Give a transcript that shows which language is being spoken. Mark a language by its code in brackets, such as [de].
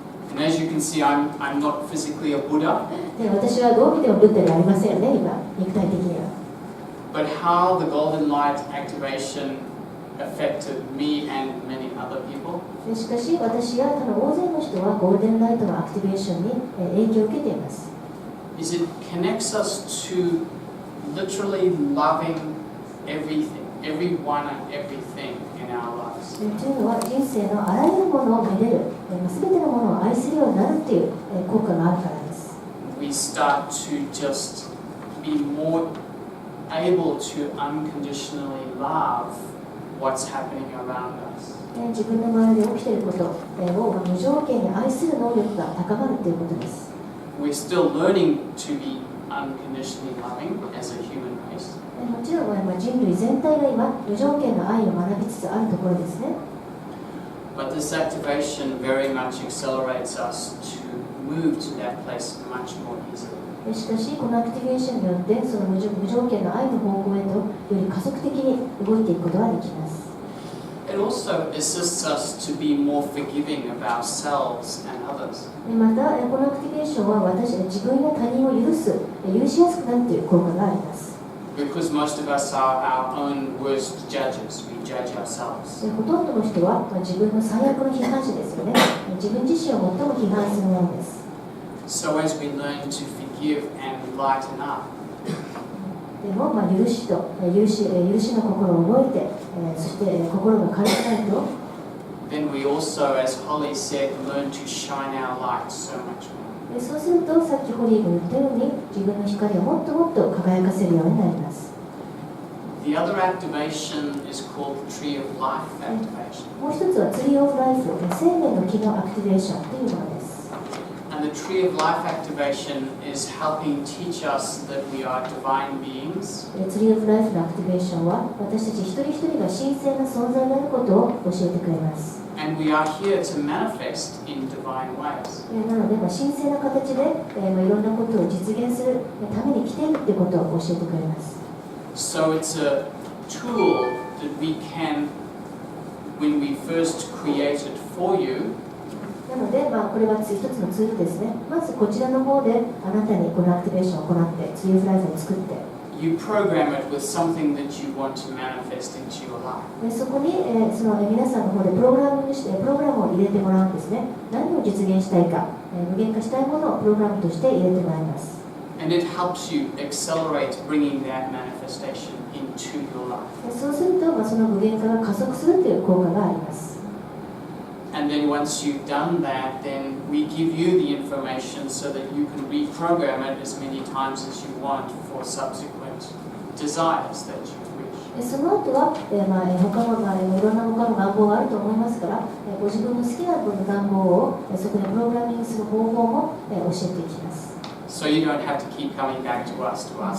[en] And as you can see, I'm not physically a Buddha. [ja] で私はどう見てもブッダではありませんよね、今、肉体的には。 [en] But how the golden light activation affected me and many other people. [ja] しかし私や他の大勢の人はゴールデンライトのアクティベーションに影響を受けています。 [en] Is it connects us to literally loving everything, everyone and everything in our lives. [ja] というのは人生のあらゆるものをめでる、すべてのものを愛するようになるという効果があるからです。 [en] We start to just be more able to unconditionally love what's happening around us. [ja] 自分の周りで起きていることを無条件に愛する能力が高まるということです。 [en] We're still learning to be unconditionally loving as a human race. [ja] もちろん人類全体が今無条件の愛を学びつつあるところですね。 [en] But this activation very much accelerates us to move to that place much more easily. [ja] しかしこのアクティベーションによってその無条件の愛の方向へとより加速的に動いていくことができます。 [en] It also assists us to be more forgiving of ourselves and others. [ja] またこのアクティベーションは私自分や他人を許しやすくなるという効果があります。 [en] Because most of us are our own worst judges. We judge ourselves. [ja] ほとんどの人は自分の最悪の批判者ですよね。自分自身を最も批判するものです。 [en] So as we learn to forgive and lighten up, [ja] でも許しの心を覚えて、そして心が軽くなると、 [en] then we also, as Holly said, learn to shine our light so much more. [ja] そうするとさっきホリーが言ったように自分の光をもっともっと輝かせるようになります。 [en] The other activation is called the Tree of Life activation. [ja] もう一つはツリーオブライフ、生命の木のアクティベーションというものです。 [en] And the Tree of Life activation is helping teach us that we are divine beings. [ja] ツリーオブライフのアクティベーションは私たち一人一人が神聖な存在であることを教えてくれます。 [en] And we are here to manifest in divine ways. [ja] なので、神聖な形で、いろんなことを実現するために来ているということを教えてくれます。 [en] So it's a tool that we can, when we first created for you, [ja] なので、これは一つのツールですね。まずこちらの方であなたにこのアクティベーションを行って、ツリーオブライフを作って、 [en] you program it with something that you want to manifest into your life. [ja] そこに、その皆さんの方でプログラムを入れてもらうんですね。何を実現したいか、具現化したいものをプログラムとして入れてもらいます。 [en] And it helps you accelerate bringing that manifestation into your life. [ja] そうすると、その具現化が加速するという効果があります。 [en] And then once you've done that, then we give you the information so that you can reprogram it as many times as you want for subsequent desires that you wish. [ja] その後は、他の、いろんな他の願望があると思いますから、ご自分の好きな願望をそこでプログラミングする方法も教えていきます。 [en] So you don't have to keep coming back to us to ask.